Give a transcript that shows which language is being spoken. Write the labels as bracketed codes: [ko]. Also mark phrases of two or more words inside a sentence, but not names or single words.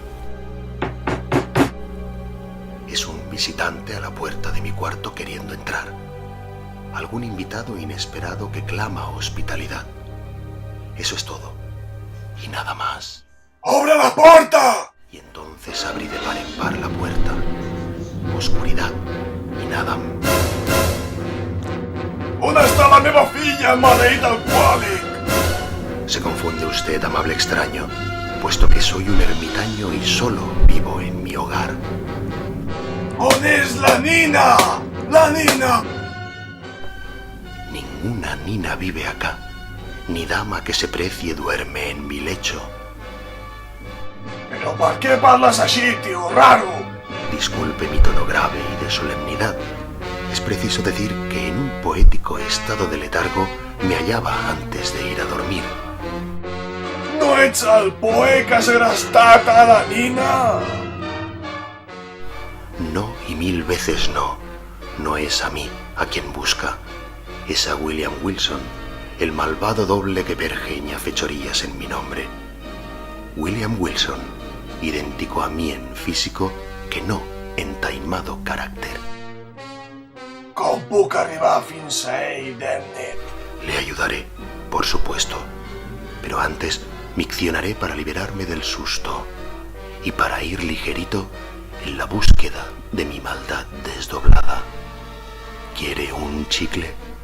[es] Es un visitante a la puerta de mi cuarto queriendo entrar. Algún invitado inesperado que clama hospitalidad. Eso es todo. Y nada más. ¡Obre la puerta! Y entonces abrí de par en par la puerta. Oscuridad y nada. [ca] On està la meva filla, maleït alcohòlic? [es] Se confunde usted, amable extraño, puesto que soy un ermitaño y solo vivo en mi hogar. [ca] On és la nina? La nina! [es] Ninguna nina vive acá, ni dama que se precie duerme en mi lecho. [ca] Però per què parles així, tio raro? [es] Disculpe mi tono grave y de solemnidad. Es preciso decir que en un poético estado de letargo me hallaba antes de ir a dormir. [ca] No ets el poe que has segrestat a la nina? [es] No y mil veces no. No es a mí a quien busca. Es a William Wilson, el malvado doble que pergeña fechorías en mi nombre. William Wilson, idéntico a mí en físico, que no en taimado carácter. [ca] Com puc arribar fins a ell, Demnet? [es] Le ayudaré, por supuesto, pero antes miccionaré para liberarme del susto y para ir ligerito en la búsqueda de mi maldad desdoblada. ¿Quiere un chicle?